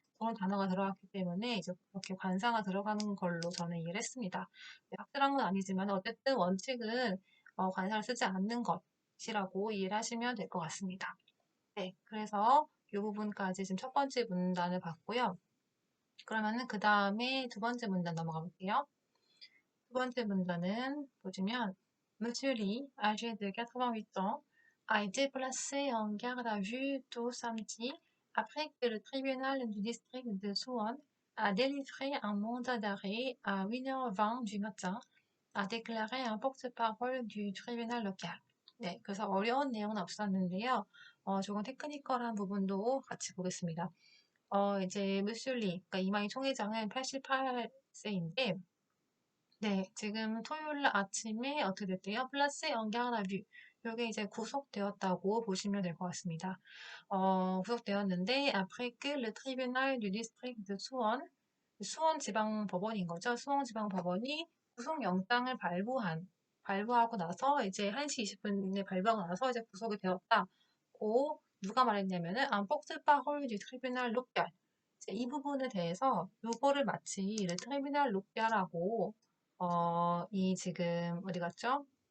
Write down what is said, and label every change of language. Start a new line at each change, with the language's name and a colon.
Korean: 그런 단어가 들어갔기 때문에 이제 그렇게 관사가 들어가는 걸로 저는 이해를 했습니다. 네, 확실한 건 아니지만 어쨌든 원칙은 관사를 쓰지 않는 것이라고 이해를 하시면 될 것 같습니다. 네, 그래서 이 부분까지 지금 첫 번째 문단을 봤고요. 그러면은 그 다음에 두 번째 문단 넘어가 볼게요. 두 번째 문단은 보시면
French: Monsieur Lee, âgé de 88 ans, a été placé en garde à vue tôt samedi après que le tribunal du district de Suwon a délivré un mandat d'arrêt à 8h20 du matin, a déclaré un porte-parole du tribunal local.
Korean: 네, 그래서 어려운 내용은 없었는데요. 조금 테크니컬한 부분도 같이 보겠습니다. 이제 무슐리, 그러니까 이마희 총회장은 88세인데, 네, 지금 토요일 날 아침에 어떻게 됐대요? 플러스 연경하나뷰. 요게 이제 구속되었다고 보시면 될 것 같습니다. 구속되었는데,
French: après que le tribunal du district de Suwon,
Korean: 수원 지방 법원인 거죠. 수원 지방 법원이 구속영장을 발부하고 나서 이제 1시 20분에 발부하고 나서 이제 구속이 되었다고 누가 말했냐면은,
French: un porte-parole du tribunal local.
Korean: 이 부분에 대해서 요거를 마치 르 트리미널 로피아라고 이 지금 어디 갔죠?